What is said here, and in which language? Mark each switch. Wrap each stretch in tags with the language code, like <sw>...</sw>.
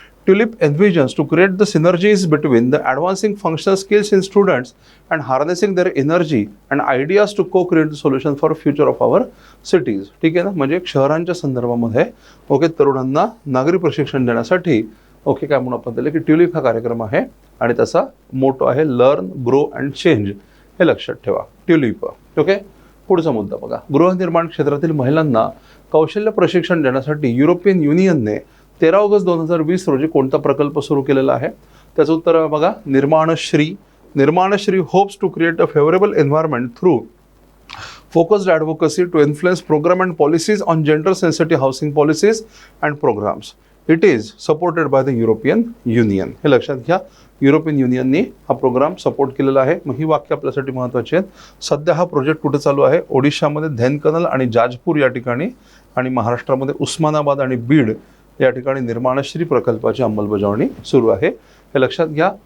<en>Tulip envisions to create the synergies between the advancing functional skills in students and harnessing their energy and ideas to co-create the solution for future of our cities.</en> <mr>ठीक आहे ना. म्हणजे शहरांच्या संदर्भामध्ये तरुणांना नागरी प्रशिक्षण देण्यासाठी काय म्हणून आपण त्याला की ट्युलिप हा कार्यक्रम आहे आणि त्याचा मोटो आहे लर्न, ग्रो अँड चेंज. हे लक्षात ठेवा, ट्युलिप. पुढचा मुद्दा बघा. गृहनिर्माण क्षेत्रातील महिलांना कौशल्य प्रशिक्षण देण्यासाठी युरोपियन युनियनने 13 ऑगस्ट 2020 रोजी कोणता प्रकल्प सुरू केलेला आहे? त्याचं उत्तर बघा.</mr> <en>Nirmanshree hopes to create a favourable environment through focused advocacy to influence program and policies on gender sensitive housing policies and programs. It is supported by the European Union.</en> <mr>हे लक्षात घ्या. युरोपियन युनियनने हा प्रोग्राम सपोर्ट केलेला आहे. मग ही वाक्य आपल्यासाठी महत्त्वाची आहेत. सध्या हा प्रोजेक्ट कुठे चालू आहे? ओडिशामध्ये धेनकनल आणि जाजपूर या ठिकाणी, आणि महाराष्ट्रामध्ये उस्मानाबाद आणि बीड या ठिकाणी निर्माणश्री प्रकल्पाची अंमलबजावणी सुरू आहे. हे लक्षात घ्या.</mr>